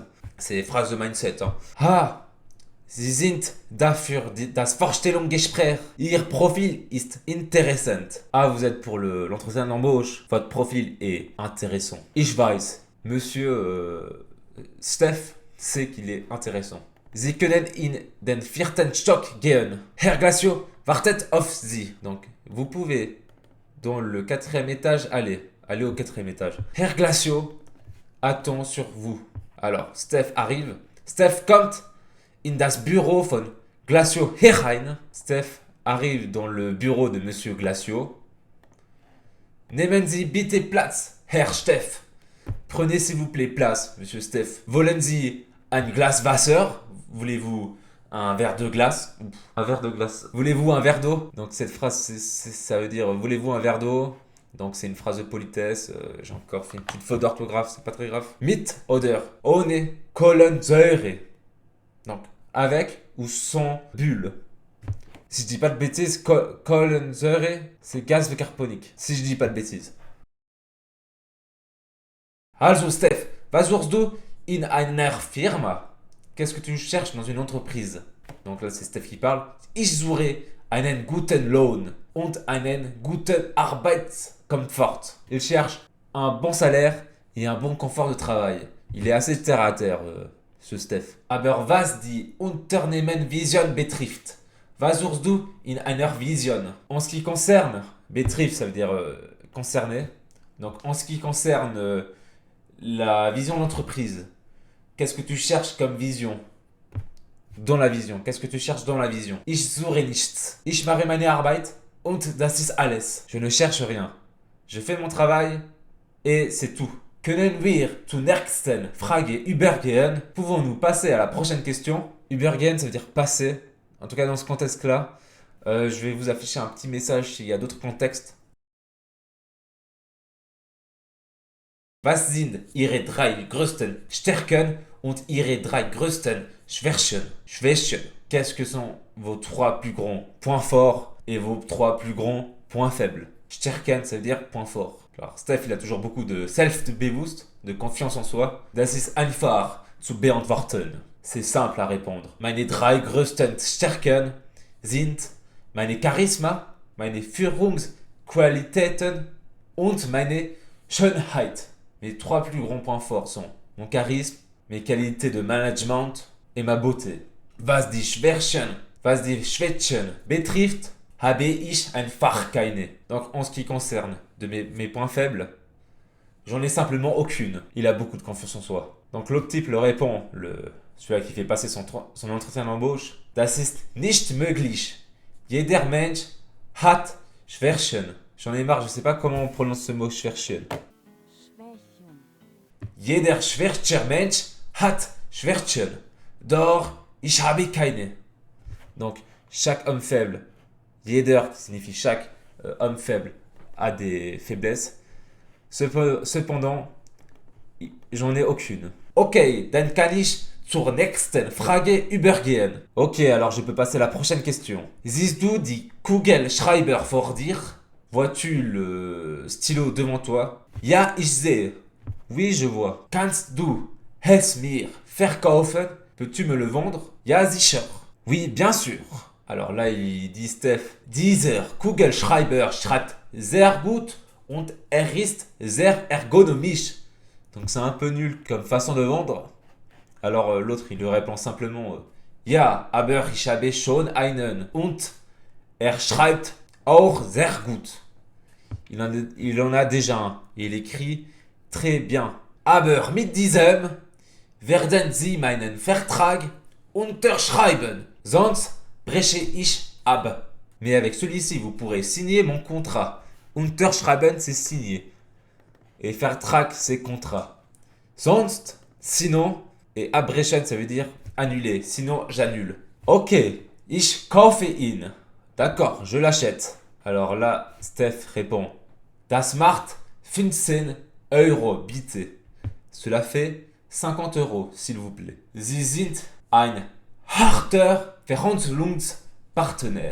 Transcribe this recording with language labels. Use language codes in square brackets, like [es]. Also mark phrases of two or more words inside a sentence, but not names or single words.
[fr] C'est phrase de mindset. Hein. [de] Ah, Sie sind dafür das Vorstellungsgespräch. Ihr Profil ist interessant. [fr] Ah, vous êtes pour l'entretien d'embauche. Votre profil est intéressant. [de] Ich weiß. [fr] Monsieur Steph sait qu'il est intéressant. [de] Sie können in den vierten Stock gehen. Herr Glacio wartet auf Sie. [fr] Donc, vous pouvez dans le quatrième étage aller. Aller au quatrième étage. Herr Glacio attend sur vous. Alors, Steph arrive. [de] Steph kommt in das Büro von Glacio herein. [fr] Steph arrive dans le bureau de Monsieur Glacio. [de] Nehmen Sie bitte Platz, Herr Steph. [fr] Prenez s'il vous plaît place, Monsieur Steph. [de] Wollen Sie ein Glas Wasser? [fr] Voulez-vous un verre de glace? Un verre de glace. Voulez-vous un verre d'eau? Donc cette phrase, ça veut dire voulez-vous un verre d'eau? Donc c'est une phrase de politesse. J'ai encore fait une petite faute d'orthographe, c'est pas très grave. [de] Mit oder ohne Kohlensäure. [fr] Donc avec ou sans bulle. Si je dis pas de bêtises, Kohlensäure, c'est gaz carbonique. Si je dis pas de bêtises. [de] Also Steph, was suchst du in einer Firma? [fr] Qu'est-ce que tu cherches dans une entreprise? Donc là c'est Steph qui parle. [de] Ich suche einen guten Lohn und einen guten Arbeitskomfort. [fr] Il cherche un bon salaire et un bon confort de travail. Il est assez terre à terre, ce Steph. [de] Aber was die Unternehmensvision betrifft? Was suchst du in einer Vision? [fr] En ce qui concerne, betrifft ça veut dire concerner. Donc en ce qui concerne la vision de l'entreprise, qu'est-ce que tu cherches comme vision? Dans la vision. Qu'est-ce que tu cherches dans la vision? [de] Ich suche nichts. Ich mache meine Arbeit und das ist alles. [fr] Je ne cherche rien. Je fais mon travail et c'est tout. [de] Können wir zur nächsten Frage übergehen? [fr] Pouvons-nous passer à la prochaine question? Übergehen, ça veut dire passer. En tout cas, dans ce contexte-là, je vais vous afficher un petit message s'il y a d'autres contextes. [de] Was sind Ihre drei größten Stärken und Ihre drei größten Schwächen? [fr] qu'est-ce que sont vos 3 plus grands points forts et vos 3 plus grands points faibles? Stärken, ça veut dire point fort. Alors, Steph, il a toujours beaucoup de self-bewusst, de confiance en soi. [de] Das ist einfach zu beantworten. [fr] C'est simple à répondre. [de] Meine 3 größten Stärken sind meine Charisma, meine Führungsqualitäten und meine Schönheit. [fr] Mes 3 plus grands points forts sont mon charisme, mes qualités de management et ma beauté. [de] Was die Schwächen betrifft, habe ich einfach keine. [fr] Donc en ce qui concerne de mes points faibles, j'en ai simplement aucune. Il a beaucoup de confiance en soi. Donc l'autre type le répond, celui-là qui fait passer son entretien d'embauche. [de] Das ist nicht möglich. Jeder Mensch hat Schwächen. [fr] J'en ai marre, je sais pas comment on prononce ce mot Schwächen. [de] Jeder schwächer Mensch hat Schwächen. Doch ich habe keine. [fr] Donc chaque homme faible, jeder qui signifie chaque homme faible a des faiblesses. Cependant, j'en ai aucune. [de] Okay, dann kann ich zur nächsten Frage übergehen. [fr] Ok, alors je peux passer à la prochaine question. [de] Siehst du die Kugelschreiber vor dir? [fr] Vois-tu le stylo devant toi? [de] Ja, ich sehe. [fr] Oui, je vois. [de] Kannst du es mir verkaufen? [fr] Peux-tu me le vendre? [de] Ja, sicher. [fr] Oui, bien sûr. Alors là, il dit Steph, [de] dieser Kugelschreiber schreibt sehr gut und ist sehr ergonomisch. [fr] Donc c'est un peu nul comme façon de vendre. Alors l'autre, il lui répond simplement [de] Ja, aber ich habe schon einen und schreibt auch sehr gut. [fr] Il en a déjà un. Et il écrit très bien. [de] Aber mit diesem werden Sie meinen Vertrag unterschreiben. Sonst breche ich ab. [fr] Mais avec celui-ci, vous pourrez signer mon contrat. Unterschreiben, c'est signer. Et Vertrag, c'est contrat. Sonst, sinon, et abbrechen, ça veut dire annuler. Sinon, j'annule. [de] Ok, ich kaufe ihn. [fr] D'accord, je l'achète. Alors là, Steph répond. [de] Das macht 15 Euro, bitte. [fr] Cela fait 50 euros, s'il vous plaît. [de] Sie sind ein harter Verhandlungspartner.